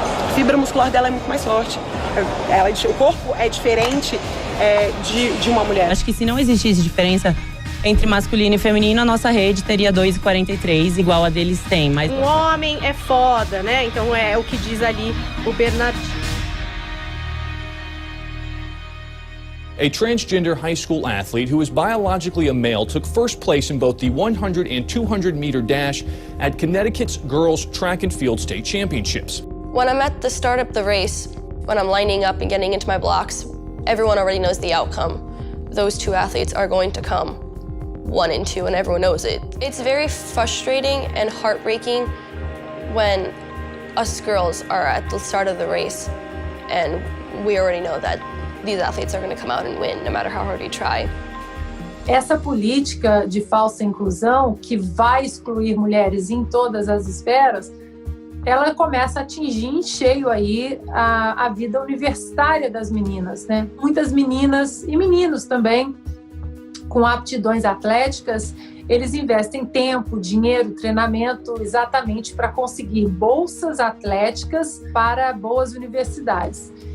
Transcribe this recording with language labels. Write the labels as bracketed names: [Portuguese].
[Portuguese] A fibra muscular dela é muito mais forte. O corpo é diferente de uma mulher. Acho que se não existisse diferença entre masculino e feminino, a nossa rede teria 2,43, igual a deles tem. Mas um homem é foda, né? Então é o que diz ali o Bernardinho. [English] A transgender high school athlete who is biologically a male took first place in both the 100 and 200 meter dash at Connecticut's Girls Track and Field State Championships. When I'm at the start of the race, when I'm lining up and getting into my blocks, everyone already knows the outcome. Those two athletes are going to come 1 and 2, and everyone knows it. It's very frustrating and heartbreaking when us girls are at the start of the race and we already know that these athletes are going to come out and win, no matter how hard you try. [Portuguese] Essa política de falsa inclusão, que vai excluir mulheres em todas as esferas, ela começa a atingir em cheio aí a vida universitária das meninas, né? Muitas meninas e meninos também, com aptidões atléticas, eles investem tempo, dinheiro, treinamento exatamente para conseguir bolsas atléticas para boas universidades.